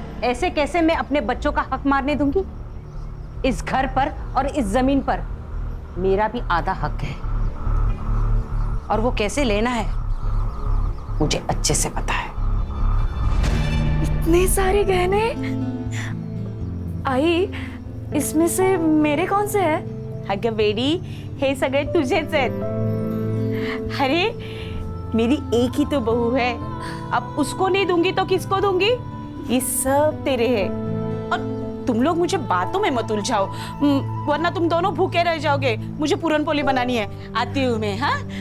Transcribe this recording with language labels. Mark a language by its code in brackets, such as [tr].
[hi] ऐसे कैसे मैं अपने बच्चों का हक मारने दूंगी? इस घर पर और इस जमीन पर मेरा भी आधा हक है, और वो कैसे लेना है मुझे अच्छे से पता है। इतने सारे गहने आई, इसमें से मेरे कौन से है? [mr] अगं बेडी, हे सगळे तुझेच आहेत। [hi] अरे मेरी एक ही तो बहू है, अब उसको नहीं दूंगी तो किसको दूंगी? ये सब तेरे हैं। और तुम लोग मुझे बातों में मत उलझाओ, वरना तुम दोनों भूखे रह जाओगे। मुझे पूरन पोली बनानी है, आती हूँ मैं। हाँ,